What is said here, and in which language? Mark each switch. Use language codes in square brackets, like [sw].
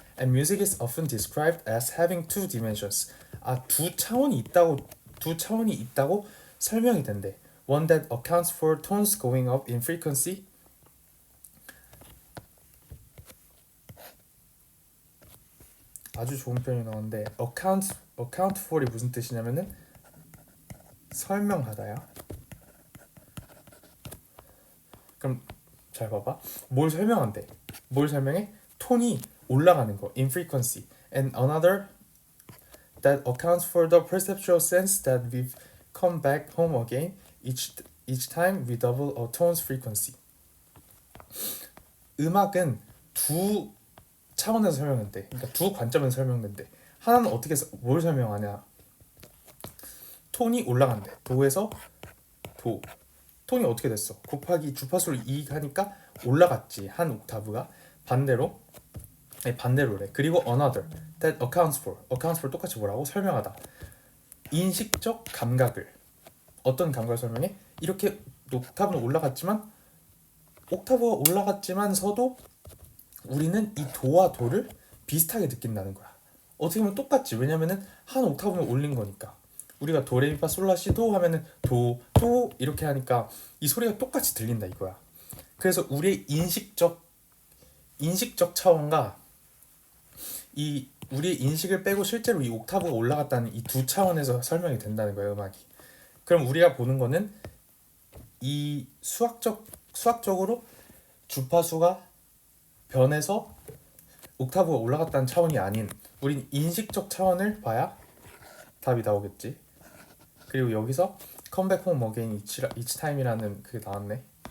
[en] And music is often described as having two dimensions. [ko] 두 차원이 있다고 설명이 된대. [en] One that accounts for tones going up in frequency. [ko] 아주 좋은 표현이 나오는데 account for이 무슨 뜻이냐면은 설명하다야. 그럼 잘 봐봐. 뭘 설명한대? 뭘 설명해? 톤이 올라가는 거 [en] in frequency. And another that accounts for the perceptual sense that we've come back home again each time we double a tone's frequency. [ko] 음악은 두 차원에서 설명된대. 그러니까 두 관점에서 설명된대. 하나는 뭘 설명하냐? 톤이 올라간대. 도에서 도. 톤이 어떻게 됐어? 곱하기 주파수를 2 하니까 올라갔지. 한 옥타브가. 반대로래. 그리고 [en] another that accounts for [ko] 똑같이 뭐라고? 설명하다. 인식적 감각을. 어떤 감각을 설명해? 이렇게 옥타브는 옥타브가 올라갔지만서도 우리는 이 도와 도를 비슷하게 느낀다는 거야. 어떻게 보면 똑같지. 왜냐면은 한 옥타브는 올린 거니까. 우리가 도레미파솔라시도 하면은 도, 도 이렇게 하니까 이 소리가 똑같이 들린다 이거야. 그래서 우리의 인식적 차원과 우리의 인식을 빼고 실제로 이 옥타브가 올라갔다는 이 두 차원에서 설명이 된다는 거야, 음악이. 그럼 우리가 보는 거는 이 수학적으로 주파수가 변해서 옥타브가 올라갔다는 차원이 아닌 우린 인식적 차원을 봐야 답이 나오겠지. 그리고 여기서 [en] Come Back Home Again Each Time [ko] 이라는 그게 나왔네.